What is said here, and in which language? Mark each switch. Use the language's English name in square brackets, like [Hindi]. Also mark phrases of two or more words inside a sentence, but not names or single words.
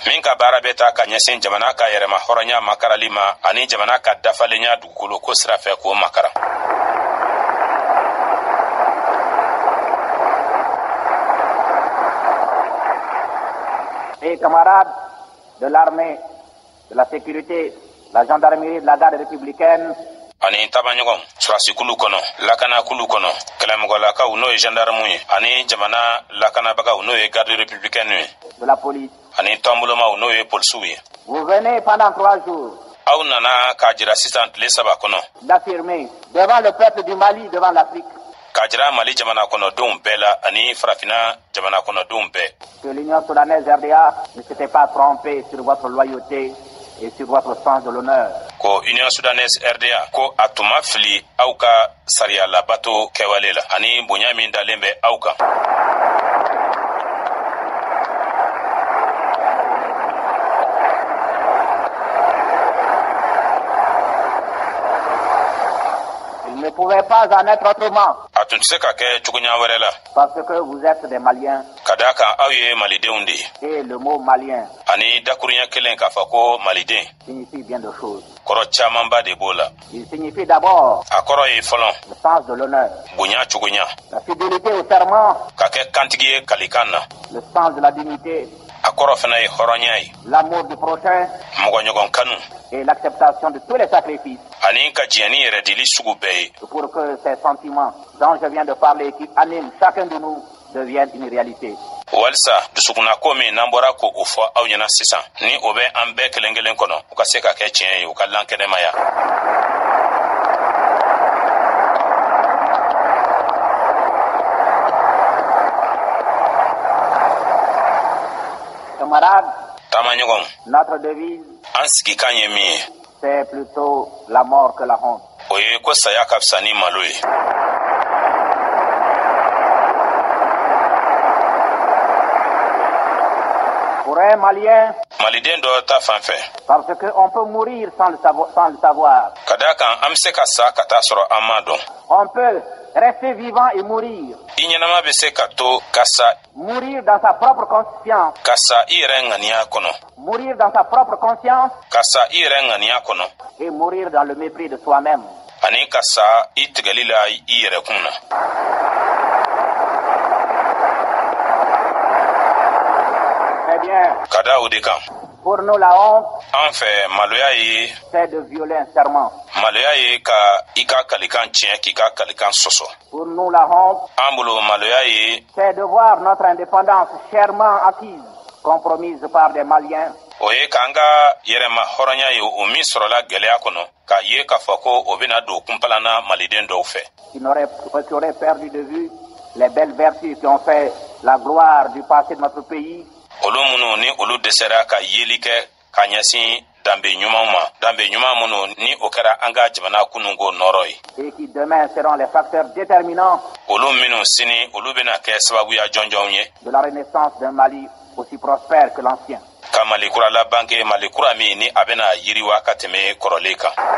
[French] Et camarades de l'armée, de la sécurité, la gendarmerie, de la garde républicaine, [Bambara] ani tabaɲɔgɔn surasi kulu kɔnɔ lakana kulu kɔnɔ kɛlɛmɔgɔlakaw n'o ye gendarme ye ani jamana lakanabagaw n'o ye [French] garde républicaine [Bambara] ye [French] de la police [Bambara] ani tɔnbolomaw n'o ye polisiw ye. [French] Vous venez pendant 3 jours [Bambara] aw nana k'a jira sisan tile 3 kɔnɔ [French] d'affirmer devant le peuple du Mali, devant l'Afrique, [Bambara] k'a jira Mali jamana kɔnɔdenw bɛɛ la ani farafina jamana kɔnɔdenw bɛɛ [French] que l'Union soudanaise RDA ne s'était pas trompée sur votre loyauté et sur votre sens de l'honneur. [Bambara] Ko Union soudanaise RDA ko a tun ma fili aw ka sariya labato kɛwale la ani bonya min dalen bɛ aw kan. [French] Il ne pouvait pas en être autrement. [Bambara] A tun tɛ se ka kɛ cogoya wɛrɛ la. [French] Parce que vous êtes des Maliens. [Bambara] Ka d'a kan aw ye malidenw de ye. [French] Et le mot malien [Bambara] ani dakurunya kelen k'a fɔ ko maliden [French] signifie bien de choses. [Bambara] Kɔrɔ camanba de b'o la. [French] Il signifie d'abord [Bambara] a kɔrɔ ye fɔlɔ [French] le sens de l'honneur, [Bambara] bonya cogoya, [French] la fidélité au serment, [Bambara] ka kɛ kantigi ye kalikan na, [French] le sens de la dignité, [Bambara] a kɔrɔ fana ye hɔrɔnya ye, [French] l'amour du prochain [Bambara] mɔgɔɲɔgɔn kanu [French] et l'acceptation de tous les sacrifices [Bambara] ani ka diɲɛni yɛrɛ dili sugu bɛɛ ye. [French] pour que ces sentiments dont je viens de parler qui animent chacun de nous deviennent une réalité. [Bambara] Walisa dusukuna ko min n'an bɔra ko o fɔ aw ɲɛna sisan ni o bɛ an bɛɛ kelen kelen kɔnɔ u ka se ka kɛ tiɲɛ ye u ka lankɛnɛmaya. [French] Camarades, [Bambara] taamaɲɔgɔn, [French] notre devise, [Bambara] an sigikan ye min ye [French] c'est plutôt la mort que la honte. [Bambara] o ye ko saya ka fisa ni malo ye. [French] Pour un Malien, [Bambara] maliden dɔ ta fan fɛ [French] parce qu'on peut mourir sans le savoir. [Bambara] ka d'a kan an bɛ se ka sa ka taa sɔrɔ an m'a dɔn. [French] On peut rester vivant et mourir. [Bambara] I ɲɛnama bɛ se ka to ka sa, [French] Mourir dans sa propre conscience. [Bambara] ka sa i yɛrɛ ŋaniya kɔnɔ, [French] Mourir dans sa propre conscience [Bambara] ka sa i yɛrɛ ŋaniya kɔnɔ [French] et mourir dans le mépris de soi-même. [Bambara] ani ka sa i tigɛli la i yɛrɛ kun na. [French] Très bien. [Bambara] Ka da o de kan [French] Pour nous, la honte, [Bambara] an fɛ maloya ye [French] c'est de violer un serment. [Bambara] maloya ye ka i ka kalikan tiɲɛ k'i ka kalikan sɔsɔ. [French] Pour nous, la honte, [Bambara] An bolo maloya ye [French] c'est de voir notre indépendance chèrement acquise, compromise par des Maliens, [Bambara] o ye k'an ka yɛrɛma hɔrɔnya ye o min sɔrɔla gwɛlɛya kɔnɔ k'a ye k'a fɔ ko o bɛna don kunpalanna maliden dɔw fɛ. [French] qui auraient perdu de vue les belles vertus qui ont fait la gloire du passé de notre pays, [Bambara] olu minnu ni olu dɛsɛra ka yeli kɛ ka ɲɛsin danbe ɲumanw ma, danbe ɲuman minnu ni o kɛra an ka jamana kununko nɔrɔ ye. [French] et qui demain seront les facteurs déterminants [Bambara] Olu minnu sini olu bɛna kɛ sababuya jɔnjɔnw ye [French] de la renaissance d'un Mali aussi prospère que l'ancien. [Bambara] ka Mali kura labange, Mali kura min ni a bɛna yiriwa ka tɛmɛ kɔrɔlen kan.